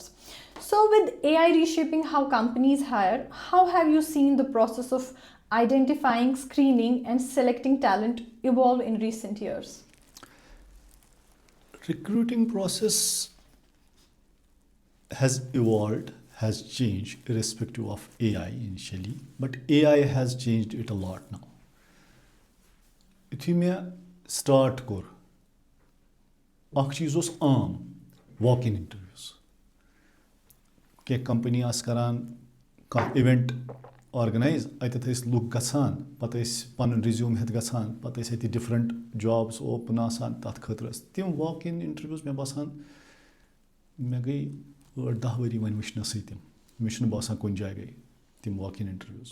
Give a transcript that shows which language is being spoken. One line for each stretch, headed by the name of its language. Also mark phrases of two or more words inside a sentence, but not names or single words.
English: So with AI reshaping how companies hire, how have you seen the process of identifying, screening and selecting talent evolve in recent years? Recruiting process has evolved, has changed irrespective of AI initially, but AI has changed it a lot now. If you start kor,
Kashmiri: अख चीज आम
English: walk in interviews.
Kashmiri: کینٛہہ کَمپٔنی آسہٕ کَران کانٛہہ
English: event organize
Kashmiri: اَتٮ۪تھ ٲسۍ لُکھ گژھان پَتہٕ ٲسۍ پَنُن رِزیوٗم ہٮ۪تھ گژھان پَتہٕ ٲسۍ اَتہِ ڈِفرَنٹ جابٕس اوپُن آسان تَتھ خٲطرٕ ٲسۍ تِم
English: walk in interviews
Kashmiri: مےٚ باسان مےٚ گٔے 8-10 ؤری وۄنۍ وٕچھنَسٕے تِم مےٚ چھُنہٕ باسان کُنہِ جایہِ گٔے تِم
English: walk in interviews.